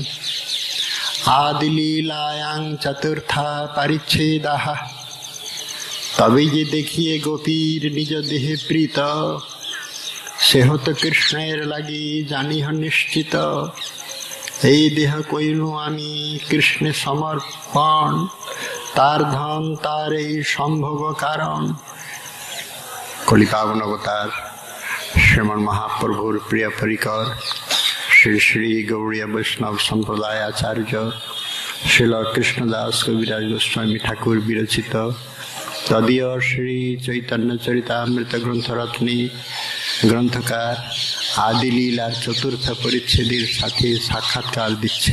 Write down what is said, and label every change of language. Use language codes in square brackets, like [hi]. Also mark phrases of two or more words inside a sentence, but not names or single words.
[sa] आदिलीलायां चतुर्था परिच्छेदः। [hi] तभी ये देखिए [bn] গোপীর নিজ দেহ প্রীত সে হোত কৃষ্ণের লগি জানি হ নিশ্চিত এই দেহ কইনু আমি কৃষ্ণে সমর্পণ তার ধন তার এই সম্ভোগ কারণ। কলিপাবন অবতার শ্রীমন মহাপ্রভুর প্রিয় পরিকর শ্রী শ্রী গৌড়ীয় বৈষ্ণব সম্প্রদায় আচার্য শ্রীল কৃষ্ণদাস কবিরাজ গোস্বামী ঠাকুর বিরচিত তদীয় শ্রী চৈতন্য চরিতামৃত গ্রন্থরত্নী গ্রন্থকার আদিলীলার চতুর্থ পরিচ্ছেদের সাথে সাক্ষাৎকার দিচ্ছে।